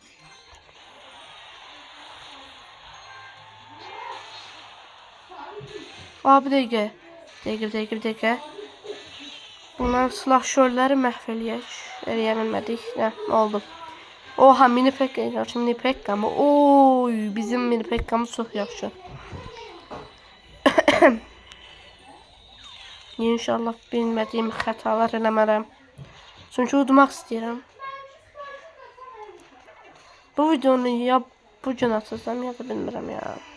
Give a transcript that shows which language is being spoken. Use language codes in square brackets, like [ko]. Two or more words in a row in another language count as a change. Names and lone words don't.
[az] Abi dəqiqə. Bunlar silahşörləri məhv eləyəmədik. Nə oldu? Oha, mini pekka mı? Oy, bizim mini pekkamız çok yaxşı. İnşallah bilmədiyim xətalar eləmərəm. Çünki udmaq istəyirəm. Bu videonu ya bu gün atacağım ya da bilmirəm ya.